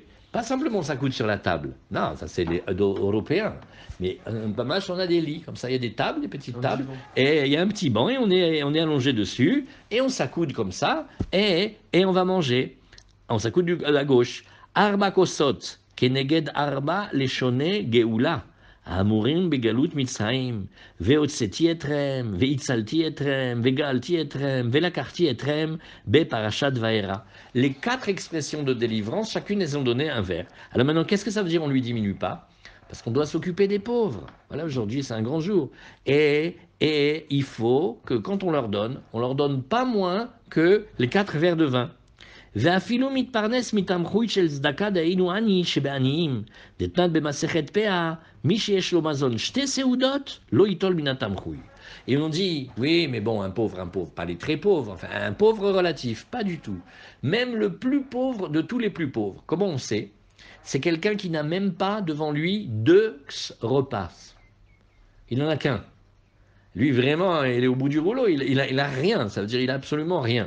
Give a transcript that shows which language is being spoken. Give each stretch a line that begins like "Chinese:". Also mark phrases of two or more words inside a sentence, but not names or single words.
French: Pas simplement on s'accoude sur la table. Non, ça c'est les Européens. Mais Mamache, on a des lits, comme ça, il y a des tables, des petites tables. Et il y a un petit banc, et on est allongé dessus. Et on s'accoude comme ça, et on va manger. On s'accoude à la gauche.
Hebrew: ארבע כוסות, כנגד ארבע לשוני גאולה. האמורים בגלות מצרים, והוצאתי אתכם, והצלתי אתכם, וגאלתי אתכם, ולקחתי אתכם בפרשת וארא.
French: Les 4 expressions de délivrance, chacune elles ont donné un vers. Alors maintenant, qu'est-ce que ça veut dire on ne lui diminue pas? Parce qu'on doit s'occuper des pauvres. Voilà, aujourd'hui c'est un grand jour. Et il faut que quand on leur donne pas moins que les 4 verres de vin.
Hebrew: ואפילו מתפרנס מתמחוי של צדקה דהיינו עני שבעניים, דתנת במסכת פאה, מי שיש לו מזון 2 סעודות, לא ייטול מן התמחוי.
French: Et on dit, oui, mais bon, un pauvre, pas les très pauvres, enfin, un pauvre relatif, pas du tout. Même le plus pauvre de tous les plus pauvres, comment on sait? C'est quelqu'un qui n'a même pas devant lui 2 repas. Il n'en a qu'un. Lui, vraiment, il est au bout du rouleau, il a rien, ça veut dire il a absolument rien.